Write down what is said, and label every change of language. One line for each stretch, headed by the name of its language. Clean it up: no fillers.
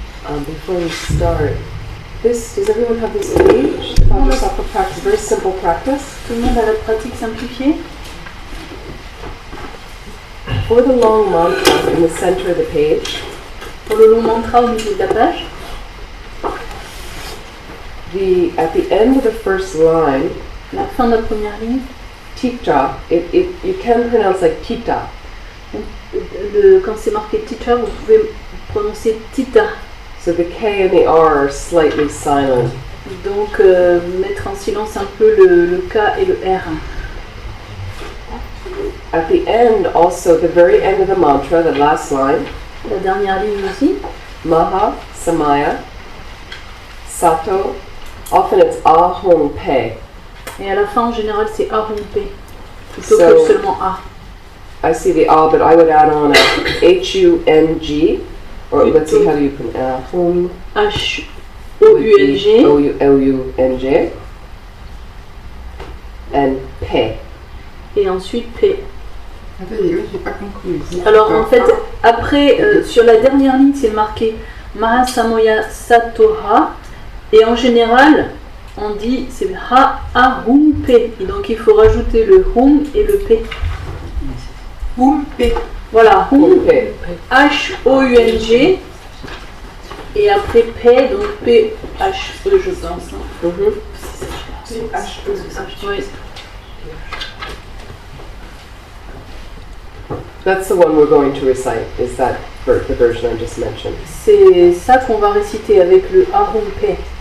English: Before we start, does everyone have this page? Vajrassatva practice, very simple practice.
French: Tout le monde a la pratique simplifiée.
English: For the long mantra in the center of the page,
French: Pour le long mantra au milieu de la page,
English: at the end of the first line,
French: la fin de la première ligne,
English: tita, you can pronounce like tita.
French: quand c'est marqué teacher, vous pouvez prononcer tita.
English: So the K and the R are slightly silent.
French: Donc mettre en silence un peu le K et le R.
English: At the end, also, the very end of the mantra, the last line,
French: La dernière ligne aussi.
English: Maha, Samaya, Sato, often it's Ahong Pe.
French: Et à la fin, en général, c'est Ahumpe, plutôt que seulement A.
English: I see the A, but I would add on a H-U-N-G, or let's see, how do you pronounce Ahong? H-O-U-N-G. O-U-L-U-N-G. And Pe.
French: Et ensuite P. Attendez, j'ai pas compris. Alors en fait, après, sur la dernière ligne, c'est marqué Mahasamoya Satoha. Et en général, on dit c'est Ha A Hum P. Et donc il faut rajouter le Hum et le P. Hum, P. Voilà, Hum, Pe. H-O-U-N-G. Et après P, donc P-H-E, je pense. Mhm. C'est H-E. Oui.
English: That's the one we're going to recite, is that the version I just mentioned.
French: C'est ça qu'on va réciter avec le Ahum P.